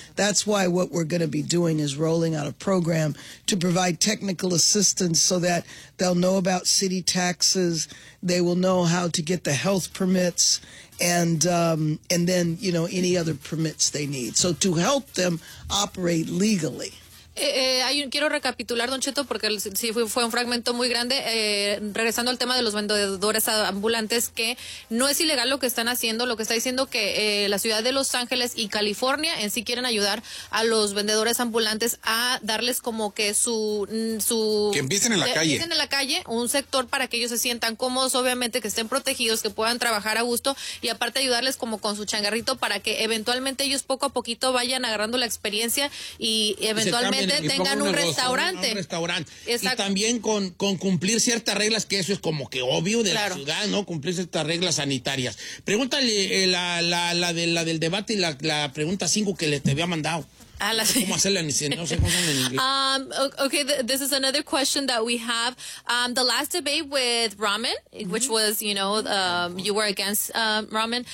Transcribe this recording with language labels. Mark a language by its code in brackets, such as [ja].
[en] That's why what we're going to be doing is rolling out a program to provide technical assistance so that they'll know about city taxes, they will know how to get the health permits, and then, you know, any other permits they need. So to help them operate legally. [es] Quiero recapitular, Don Cheto, porque sí fue un fragmento muy grande. Regresando al tema de los vendedores ambulantes, que no es ilegal lo que están haciendo, lo que está diciendo que la ciudad de Los Ángeles y California en sí quieren ayudar a los vendedores ambulantes a darles como que su que empiecen en la calle. Empiecen en la calle, un sector para que ellos se sientan cómodos, obviamente, que estén protegidos, que puedan trabajar a gusto, y aparte ayudarles como con su changarrito para que eventualmente ellos poco a poquito vayan agarrando la experiencia y eventualmente tengan un restaurante. Y también con cumplir ciertas reglas, que eso es como que obvio de la ciudad, ¿no? Cumplir ciertas reglas sanitarias. Pregúntale la del debate y la pregunta 5 que le te había mandado. [en] Okay, this is another question that we have. The last debate with Ramen, which was, you know, you were against Ramen.